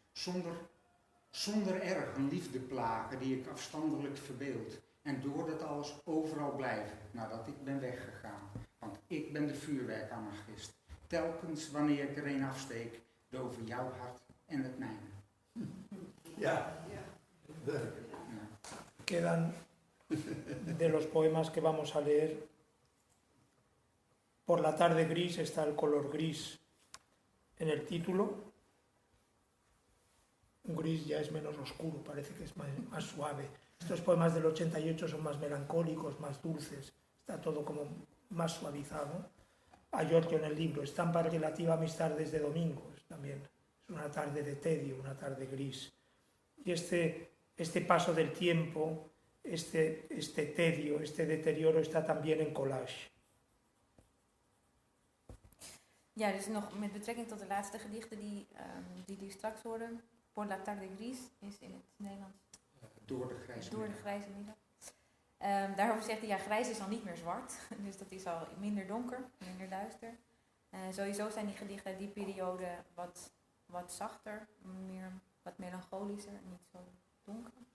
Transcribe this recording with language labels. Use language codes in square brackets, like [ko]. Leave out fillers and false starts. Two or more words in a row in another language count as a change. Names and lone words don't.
[nl] Zonder erg een liefde plagen die ik afstandelijk verbeeld. En door dat alles overal blijven nadat ik ben weggegaan. Want ik ben de vuurwerkanarchist. Telkens wanneer ik er een afsteek, doven jouw hart en het mijne. Ja. Ja. [es] Quedan de los poemas que vamos a leer. Por la tarde gris está el color gris en el título. Un gris ya es menos oscuro, parece que es más suave. Estos poemas del 88 son más melancólicos, más dulces, está todo como más suavizado. A Giorgio en el libro, estampa relativa a mis tardes de domingos, también es una tarde de tedio, una tarde gris. Y este paso del tiempo, este tedio, este deterioro está también en collage. [nl] Ja, dus nog met betrekking tot de laatste gedichten die straks horen. Por la tarde gris is in het Nederlands Door de grijze door de middag. grijze middag. Daarover zegt hij, ja, grijs is al niet meer zwart. Dus dat is al minder donker, minder duister. Sowieso zijn die gedichten uit die periode wat zachter, wat melancholischer, niet zo donker.